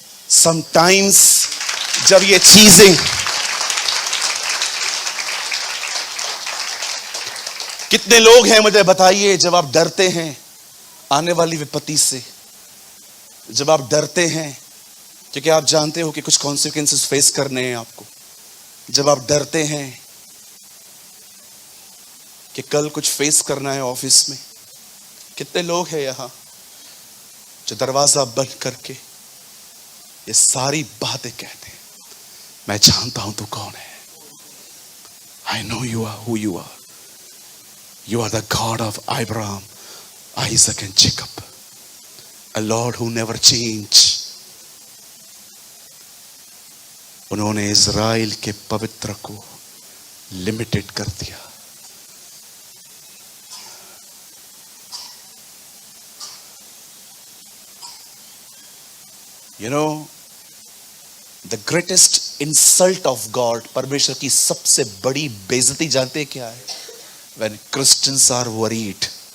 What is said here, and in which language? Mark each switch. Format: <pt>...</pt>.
<hi>Sometimes जब ये चीजें, कितने लोग हैं मुझे बताइए, जब आप डरते हैं आने वाली विपत्ति से, जब आप डरते हैं क्योंकि आप जानते हो कि कुछ कॉन्सिक्वेंसेस फेस करने हैं आपको, जब आप डरते हैं कि कल कुछ फेस करना है ऑफिस में, कितने लोग हैं यहां जो दरवाजा बंद करके ये सारी बातें कहते हैं, मैं जानता हूं तू कौन है।</hi> <en>I know you are who you are। You are the God of Abraham, Isaac and Jacob, a Lord who never change।</en> <hi>उन्होंने इज़राइल के पवित्र को लिमिटेड कर दिया।</hi> <en>You know, the greatest insult of God,</en> <hi>परमेश्वर की सबसे बड़ी बेइज्जती जानते हैं क्या है?</hi> <en>When Christians are worried।</en>